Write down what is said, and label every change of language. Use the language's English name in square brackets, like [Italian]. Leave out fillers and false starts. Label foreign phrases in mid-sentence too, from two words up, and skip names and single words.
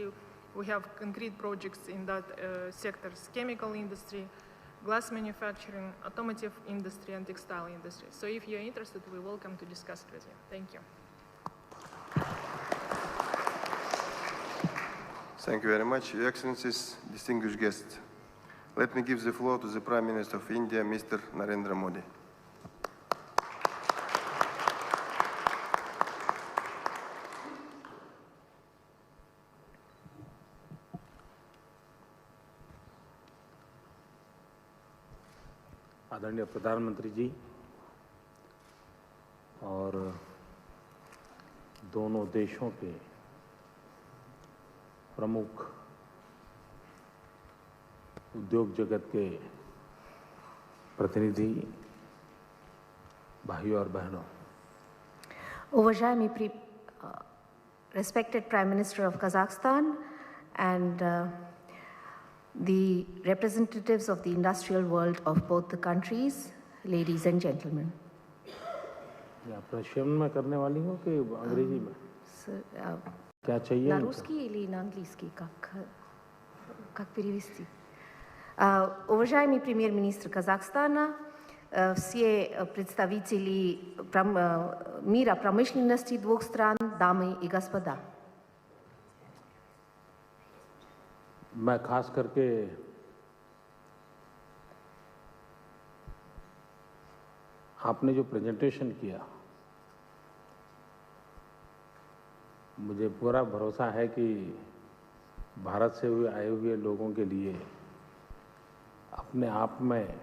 [English] We have concrete projects in that sectors: chemical industry, glass manufacturing, automotive industry, and textile industry. So if you're interested, we're welcome to discuss it with you. Thank you. Thank you very much, Your Excellencies, distinguished guests. Let me give the floor to the Prime Minister of India, Mr. Narendra Modi. [Hindi] आदरणीय प्रधानमंत्री जी और दोनों देशों के प्रमुख उद्योग जगत के प्रतिनिधि, भाइयों और बहनों, [English] Уважаемый respected Prime Minister of Kazakhstan and the representatives of the industrial world of both the countries, ladies and gentlemen. [Hindi] आप रशियन में करने वाली हो कि अंग्रेजी में? क्या चाहिए? [Russian] На русский или на английский? Как перевести? Уважаемый премьер-министр Казахстана, все представители мира промышленности двух стран, дамы и господа. [Hindi] मैं खास करके आपने जो प्रेजेंटेशन किया, मुझे पूरा भरोसा है कि भारत से आए हुए लोगों के लिए अपने आप में